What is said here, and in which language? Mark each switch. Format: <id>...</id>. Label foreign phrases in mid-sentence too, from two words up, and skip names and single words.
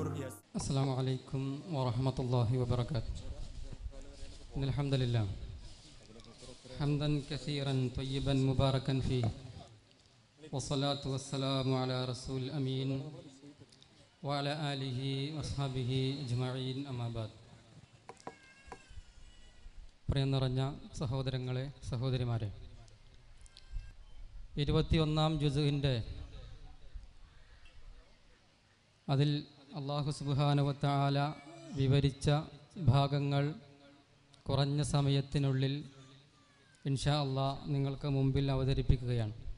<ar>السلام عليكم ورحمة الله وبركاته. إن الحمد لله حمدا كثيرا طيبا مباركا فيه والصلاة والسلام على رسول الأمين وعلى آله وأصحابه أجمعين أما بعد.</ar> <ml>പ്രിയം നിറഞ്ഞ സഹോദരങ്ങളെ, സഹോദരിമാരെ, 21-ാം ജുസുവിൻ്റെ അതിൽ</ml> <ar>الله سبحانه وتعالى</ar> <ml>വിവരിച്ച ഭാഗങ്ങൾ കുറഞ്ഞ സമയത്തിനുള്ളിൽ</ml> <ar>إن شاء الله</ar> <ml>നിങ്ങൾക്ക് മുമ്പിൽ അവതരിപ്പിക്കുകയാണ്.</ml>